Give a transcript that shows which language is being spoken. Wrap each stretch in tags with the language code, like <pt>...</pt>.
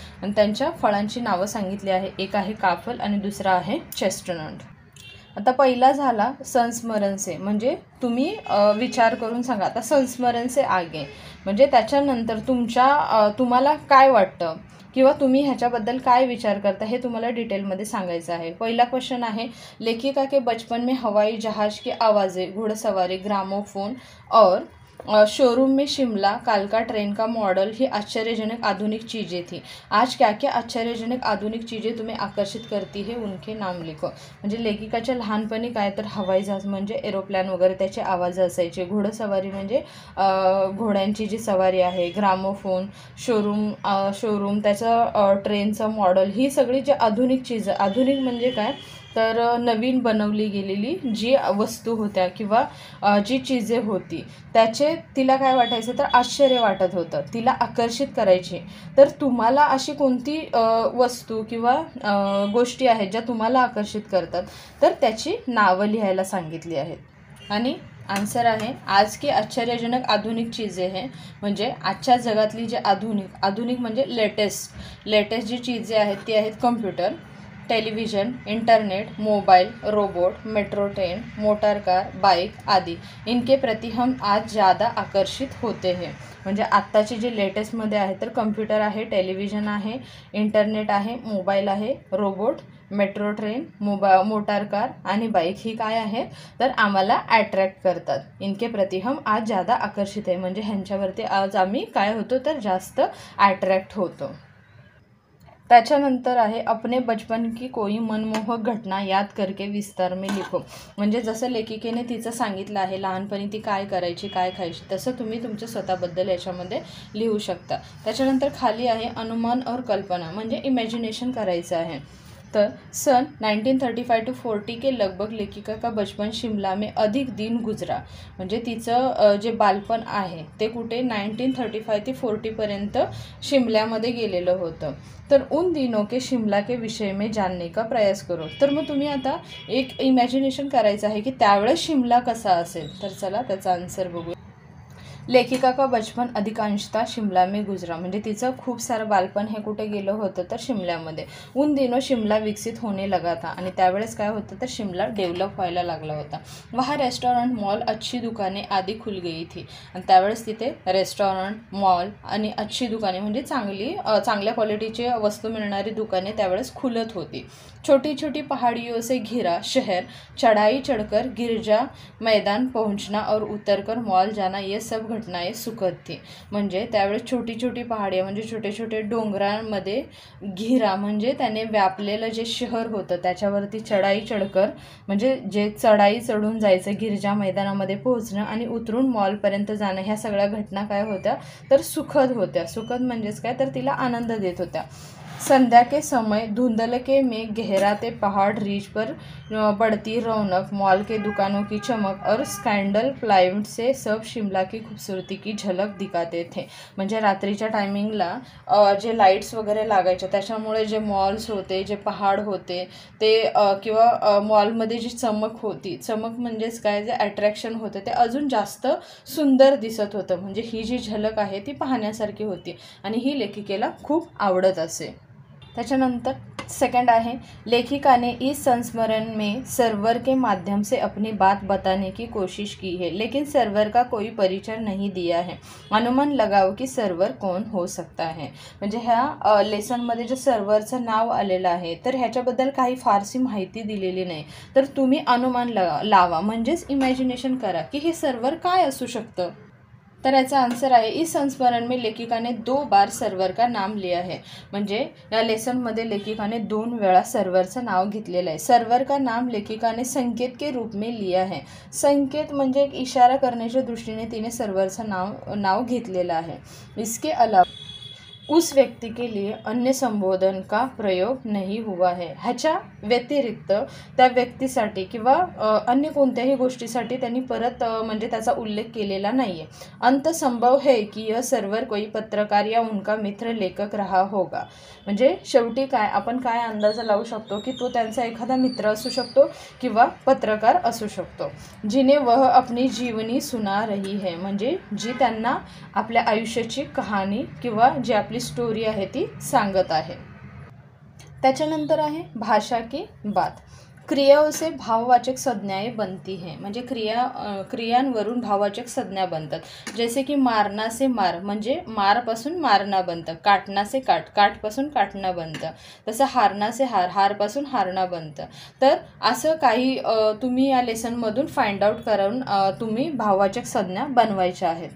<mr>आणि त्यांच्या फळांची नावं सांगितली आहे. एक आहे काफल आणि दुसरा आहे चेस्टनट. आता पहिला झाला</mr> <hi>संस्मरण से,</hi> <mr>म्हणजे तुम्ही विचार करून सांगा. आता</mr> <hi>संस्मरण से आगे</hi> <mr>म्हणजे त्याच्यानंतर तुम्हाला काय वाटतं किंवा तुम्ही ह्याच्याबद्दल काय विचार करता हे तुम्हाला डिटेलमध्ये सांगायचं आहे. पहिला क्वेश्चन आहे,</mr> <hi>लेखिका के बचपन में हवाई जहाज की आवाज़ें, घुड़सवारी, ग्रामोफोन और शोरूम में शिमला कालका ट्रेन का मॉडल ही आश्चर्यजनक आधुनिक चीज़ें थी. आज क्या क्या आश्चर्यजनक आधुनिक चीज़ें तुम्हें आकर्षित करती है उनके नाम लिखो.</hi> <mr>म्हणजे लेखिकाच्या लहानपणी काय तर हवाई जहाज म्हणजे एरोप्लॅन वगैरे त्याचे आवाज असायचे, घोडसवारी म्हणजे घोड्यांची जी सवारी आहे, ग्रामोफोन, शोरूम त्याचं ट्रेनचं मॉडल, ही सगळी जी आधुनिक चीज, आधुनिक म्हणजे काय तर नवीन बनवली गेलेली जी वस्तू होत्या किंवा जी चीजे होती त्याचे तिला काय वाटायचं तर आश्चर्य वाटत होतं, तिला आकर्षित करायची. तर तुम्हाला अशी कोणती वस्तू किंवा गोष्टी आहेत ज्या तुम्हाला आकर्षित करतात तर त्याची नावं लिहायला सांगितली आहेत. आणि आन्सर आहे</mr> <hi>आज की आश्चर्यजनक आधुनिक चीज़ें हैं</hi> <mr>म्हणजे आजच्या जगातली जे आधुनिक म्हणजे लेटेस्ट जी चीज़ें आहेत ती आहेत computer, television, internet, mobile, robot, metro train, motor car, bike आदि.</mr> <hi>इनके प्रति हम आज ज़्यादा आकर्षित होते हैं.</hi> <mr>म्हणजे आत्ताची जी लेटेस्टमध्ये आहे तर कम्प्युटर आहे, टेलिव्हिजन आहे, इंटरनेट आहे, मोबाईल आहे, robot, metro train, motor car आणि बाईक ही काय आहे तर आम्हाला अट्रॅक्ट करतात.</mr> <hi>इनके प्रति हम आज ज़्यादा आकर्षित</hi> <mr>आहे म्हणजे ह्यांच्यावरती आज आम्ही काय होतो तर जास्त अट्रॅक्ट होतो. त्याच्यानंतर आहे</mr> <hi>अपने बचपन की कोई मनमोहक घटना याद करके विस्तार में लिखो.</hi> <mr>म्हणजे जसं लेखिकेने तिचं सांगितलं आहे लहानपणी ती काय करायची काय खायची तसं तुम्ही तुमच्या स्वतःबद्दल याच्यामध्ये लिहू शकता. त्याच्यानंतर खाली आहे</mr> <hi>अनुमान और कल्पना</hi> <mr>म्हणजे इमॅजिनेशन करायचं आहे.</mr> <hi>तर सन 1935 to 40 के लगभग लेखिका का बचपन शिमला में अधिक दिन गुजरा.</hi> <mr>म्हणजे तिचं जे बालपण आहे ते कुठे 1935 ते 40पर्यंत शिमल्यामध्ये गेलेलं होतं.</mr> <hi>तर उन दिनों के शिमला के विषय में जानने का प्रयास करो.</hi> <mr>तर मग तुम्ही आता एक इमॅजिनेशन करायचं आहे की त्यावेळेस शिमला कसा असेल. तर चला त्याचा आन्सर बघू.</mr> <hi>लेखिका का बचपन अधिकांशतः शिमला में गुजरा</hi> <mr>म्हणजे तिचं खूप सारं बालपण हे कुठे गेलं होतं तर शिमल्यामध्ये.</mr> <hi>उन दिनों शिमला विकसित होने लगा था</hi> <mr>आणि त्यावेळेस काय होतं तर शिमला डेव्हलप व्हायला लागला होता.</mr> <hi>वहाँ रेस्टॉरंट, मॉल, अच्छी दुकाने आदि खुल गई थी.</hi> <mr>आणि त्यावेळेस तिथे रेस्टॉरंट, मॉल आणि</mr> <hi>अच्छी दुकाने</hi> <mr>म्हणजे चांगल्या क्वालिटीची वस्तू मिळणारी दुकाने त्यावेळेस खुलत होती.</mr> <hi>छोटी छोटी पहाड़ियों से घिरा शहर, चढ़ाई चढ़कर गिरजा मैदान पहुंचना और उतरकर मॉल जाना ये सब घटनाएं सुखद थी.</hi> <mr>म्हणजे त्यावेळेस</mr> <hi>छोटी छोटी पहाडिया</hi> <mr>म्हणजे छोटे छोटे डोंगरांमध्ये घिरा म्हणजे त्याने व्यापलेलं जे शहर होतं त्याच्यावरती</mr> <hi>चढाई चढकर</hi> <mr>म्हणजे जे चढाई चढून जायचं, गिरजा मैदानामध्ये पोहोचणं आणि उतरून मॉलपर्यंत जाणं, ह्या सगळ्या घटना काय होत्या तर सुखद होत्या. सुखद म्हणजेच काय तर तिला आनंद देत होत्या.</mr> <hi>संध्या के समय धुंधलके में गहराते पहाड़ रीच पर बढ़ती रौनक, मॉल के दुकानों की चमक और स्कैंडल प्लाइवुड से सब शिमला की खूबसूरती की झलक दिखाते थे.</hi> <mr>म्हणजे रात्रीच्या टायमिंगला जे लाईट्स वगैरे लागायचे त्याच्यामुळे जे मॉल्स होते, जे पहाड होते ते किंवा मॉलमध्ये जी चमक होती, चमक म्हणजेच काय जे अट्रॅक्शन होतं ते अजून जास्त सुंदर दिसत होतं. म्हणजे ही जी झलक आहे ती पाहण्यासारखी होती आणि ही लेखिकेला खूप आवडत असे. त्याच्यानंतर सेकंड आहे</mr> <hi>लेखिका ने इस संस्मरण में सर्वर के माध्यम से अपनी बात बताने की कोशिश की है लेकिन सर्वर का कोई परिचय नहीं दिया है. अनुमान लगाओ की सर्वर कौन हो सकता है.</hi> <mr>म्हणजे ह्या लेसनमध्ये जे सर्वरचं नाव आलेलं आहे तर ह्याच्याबद्दल काही फारशी माहिती दिलेली नाही. तर तुम्ही अनुमान लावा म्हणजेच इमॅजिनेशन करा की हे सर्वर काय असू शकतं. तर याचा आंसर आहे</mr> <hi>इस संस्मरण में लेखिका ने 2 बार सर्वर का नाम लिया है.</hi> <mr>म्हणजे या लेसनमध्ये लेखिकाने 2 वेळा सर्व्हरचं नाव घेतलेलं आहे.</mr> <hi>सर्व्हर का नाम लेखिकाने संकेत के रूप में लिया है.</hi> <mr>संकेत म्हणजे एक इशारा करण्याच्या दृष्टीने तिने सर्व्हरचं नाव घेतलेलं आहे.</mr> <hi>इसके अलावा उस व्यक्ति के लिए अन्य संबोधन का प्रयोग नहीं हुआ है.</hi> <mr>ह्याच्या व्यतिरिक्त त्या व्यक्तीसाठी किंवा अन्य कोणत्याही गोष्टीसाठी त्यांनी परत म्हणजे त्याचा उल्लेख केलेला नाही आहे.</mr> <hi>अंत संभव है कि यह सर्वर कोई पत्रकार या उनका मित्र लेखक रहा होगा.</hi> <mr>म्हणजे शेवटी आपण काय अंदाज लावू शकतो की तो त्यांचा एखादा मित्र असू शकतो किंवा पत्रकार असू शकतो.</mr> <hi>जिने वह अपनी जीवनी सुना रही है.</hi> <mr>म्हणजे जी त्यांना आपल्या आयुष्याची कहाणी किंवा जी आपली स्टोरी आहे ती सांगत आहे. त्याच्यानंतर आहे</mr> <hi>भाषा की बात. क्रियाओं से भाववाचक संज्ञाएं बनती हैं.</hi> <mr>म्हणजे क्रियांवरून भाववाचक संज्ञा बनतात.</mr> <hi>जैसे की मारना से मार</hi> <mr>म्हणजे मारपासून मारणा बनतं.</mr> <hi>काटना से</hi> <mr>काटपासून काटणं बनतं. तसं</mr> <hi>हारना से</hi> <mr>हारपासून हारणं बनतं. तर असं काही तुम्ही या लेसनमधून फाइंड आउट करून तुम्ही भाववाचक संज्ञा बनवायच्या आहेत.</mr>